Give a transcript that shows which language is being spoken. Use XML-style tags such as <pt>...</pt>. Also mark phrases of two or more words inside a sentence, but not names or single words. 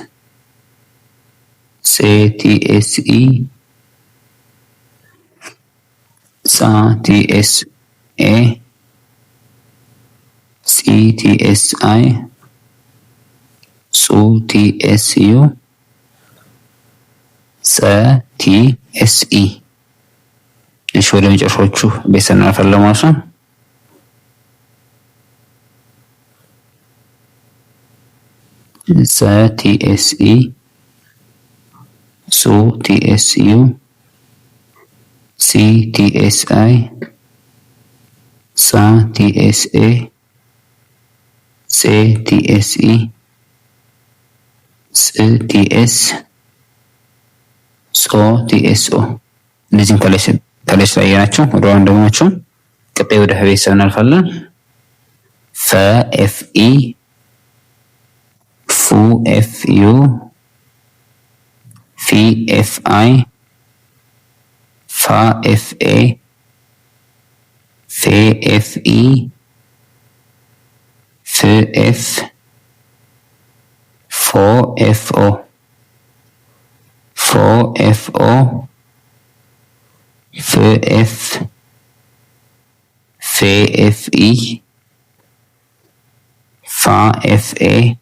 <am>CTSE TSA CTSI TSU TSE እሺ ወደ መጨረሻዎቹ ቤተሰብ እናልፋለን ማለት ነው። TSE TSU CTSI TSA CTSE CTS TSO እነዚህን ከላይ ስላየናቸው ወደ ዋና ደግሞ ናቸው። ቀጣይ ወደ ቤተሰብ እናልፋለን። FE FU FI FA FE FF FO FF FE FA</am>